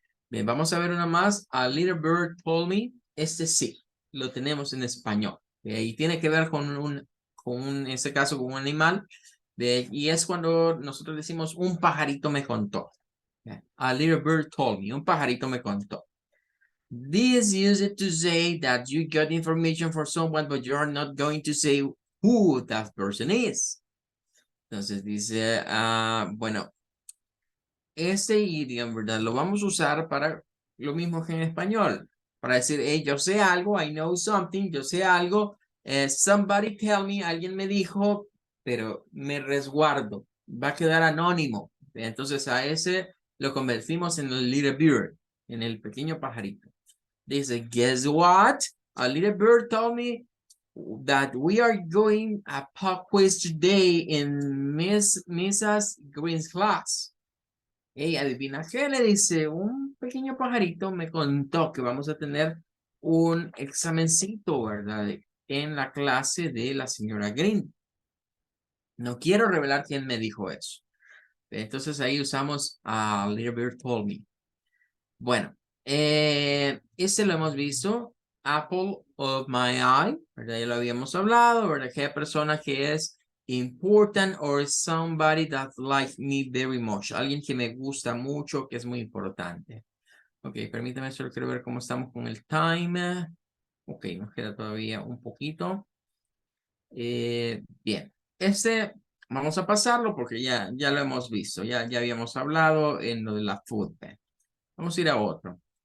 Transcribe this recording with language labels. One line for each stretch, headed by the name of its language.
Spanish: Bien, vamos a ver una más. A Little Bird Told Me. Este sí, lo tenemos en español. Y tiene que ver en este caso, con un animal. Y es cuando nosotros decimos, un pajarito me contó.
English: A little bird told me.
Spanish: Un pajarito me contó.
English: This used to say that you got information for someone, but you're not going to say who that person is.
Spanish: Entonces dice, bueno, este idioma, ¿verdad? Lo vamos a usar para lo mismo que en español. Para decir, hey, yo sé algo,
English: I know something,
Spanish: yo sé algo,
English: somebody tell me,
Spanish: alguien me dijo, pero me resguardo, va a quedar anónimo. Entonces a ese lo convertimos en el little bird, en el pequeño pajarito. Dice,
English: guess what? A little bird told me that we are going a pop quiz today in Mrs. Green's class.
Spanish: Hey, adivina qué le dice, un pequeño pajarito me contó que vamos a tener un examencito, ¿verdad? En la clase de la señora Green. No quiero revelar quién me dijo eso. Entonces ahí usamos a Little Bird Told Me. Bueno, este lo hemos visto. Apple of my eye, ¿verdad? Ya lo habíamos hablado, ¿verdad? Aquella persona que es
English: important or somebody that likes me very much.
Spanish: Alguien que me gusta mucho, que es muy importante. Ok, permítame, solo quiero ver cómo estamos con el time. Ok, nos queda todavía un poquito. Bien, vamos a pasarlo porque ya lo hemos visto. Ya habíamos hablado en lo de la food bank. Vamos a ir a otro.